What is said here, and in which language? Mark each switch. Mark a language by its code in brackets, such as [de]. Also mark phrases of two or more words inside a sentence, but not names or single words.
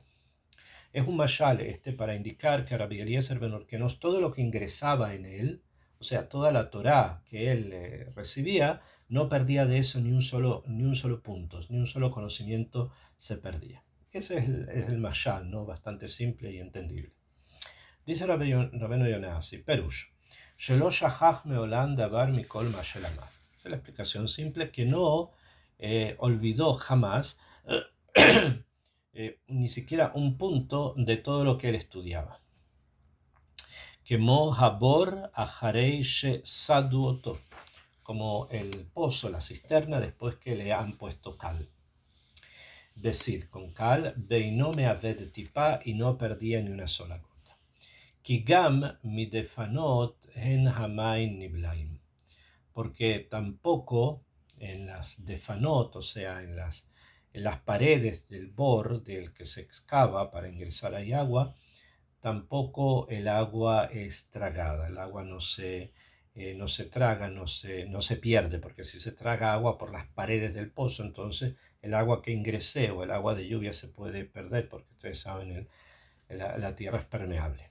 [es] Es un mashal para indicar que Rabbi Eliezer ben Urkenos, todo lo que ingresaba en él, o sea, toda la Torá que él recibía, no perdía de eso ni un solo punto, ni un solo conocimiento se perdía. Ese es el mashal, ¿no? Bastante simple y entendible. Dice Rabbeinu Yonah así, [he] פירוש שלא שכח מעולם דבר מכל מה של אמר. [es] Es la explicación simple, que no olvidó jamás ni siquiera un punto de todo lo que él estudiaba. [he] כמו הבור אחרי שסדו אותו, [es] como el pozo, la cisterna, después que le han puesto cal. Decir, con cal, [he] באינו מאבד טיפה, [es] y no perdía ni una sola gota. [he] כי גם מדפנות הן המים נבלעים, [es] porque tampoco en las defanot, o sea, en las paredes del bor del que se excava para ingresar ahí agua, tampoco el agua es tragada, el agua no se traga, no se pierde, porque si se traga agua por las paredes del pozo, entonces el agua que ingrese o el agua de lluvia se puede perder, porque ustedes saben, la tierra es permeable.